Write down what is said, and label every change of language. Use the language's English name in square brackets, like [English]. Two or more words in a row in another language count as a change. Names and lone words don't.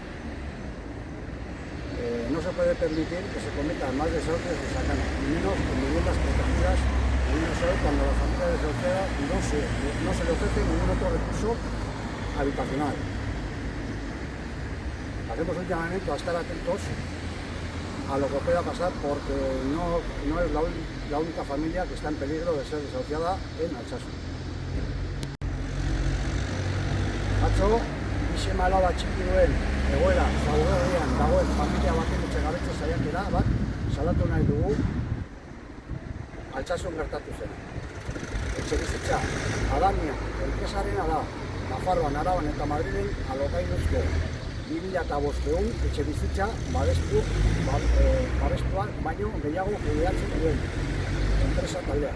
[Spanish] No se puede permitir que se cometan más desahucios de sacana, y menos en viviendas protegidas, y no solo cuando la familia desahuciada no se le ofrece ningún otro recurso habitacional. Hacemos un llamamiento a estar atentos a lo que pueda pasar, porque no es la única familia que está en peligro de ser desahuciada en Altsasu. [Basque] Atzo, bizema alaba txiki duen egoera zaurgarrian dagoen familia baten etxegabetze saiakera bat salatu nahi dugu Altsasun gertatu zen. Etxebizitza Adania enpresarena da, Nafarroan, Araban eta Madrilen alokairuzko 2.500 etxebizitza babestuan baino gehiago kudeatzen duen enpresa taldea.